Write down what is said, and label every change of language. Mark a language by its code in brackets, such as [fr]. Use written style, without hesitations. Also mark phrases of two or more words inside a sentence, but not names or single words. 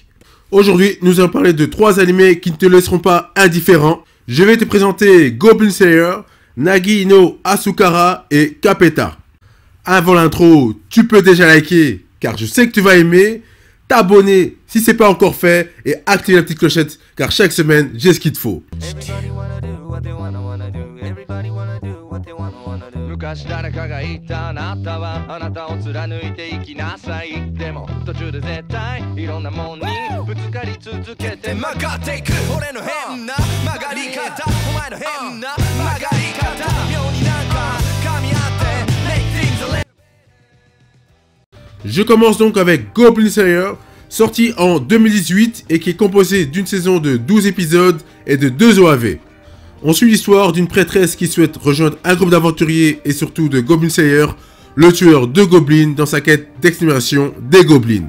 [fr] Aujourd'hui, nous allons parler de 3 animés qui ne te laisseront pas indifférent. Je vais te présenter Goblin Slayer, Nagi no Asukara et Capeta. Avant l'intro, tu peux déjà liker, car je sais que tu vas aimer, t'abonner si c'est pas encore fait, et activer la petite clochette, car chaque semaine, j'ai ce qu'il te faut. [ja] 昔誰かが言ったあなたはあなたを貫いていきなさいでも途中で絶対いろんなもんにぶつかり続けて曲がっていく俺の変な曲がり方お前の変な曲がり方妙になんか噛み合って [en] make things a little. [fr] Je commence donc avec Goblin Slayer, sorti en 2018 et qui est composé d'une saison de 12 épisodes et de 2 OAV. On suit l'histoire d'une prêtresse qui souhaite rejoindre un groupe d'aventuriers et surtout de Goblin Slayer, le tueur de gobelins dans sa quête d'extermination des gobelins.